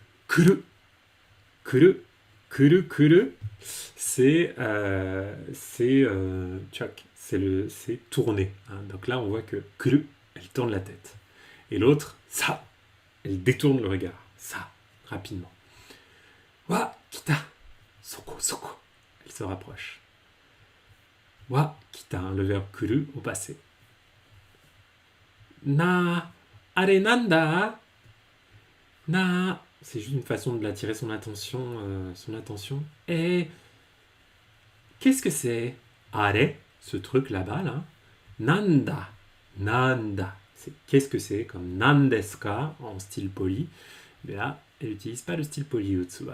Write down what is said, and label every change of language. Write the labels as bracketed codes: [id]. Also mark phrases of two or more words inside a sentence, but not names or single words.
[ja] くる、くる、くる、くる、ちゃっ, [fr] c'est tourner. Hein. Donc là, on voit que kuru, elle tourne la tête. Et l'autre, ça, elle détourne le regard. [ja] Ça, rapidement. わ、来た、そこ、そこ. [fr] Elle se rapproche. [ja] わ、来た, [fr] hein, le verbe kuru au passé. [ja] な、あれ何だ. Na, [fr] c'est juste une façon de l'attirer son attention. Et qu'est-ce que c'est? Are, ce truc là-bas, là. [ja] 何だ、何だ. [fr] Qu'est-ce que c'est? Comme nandeska en style poli. Mais là, elle n'utilise pas le style poli Yotsuba.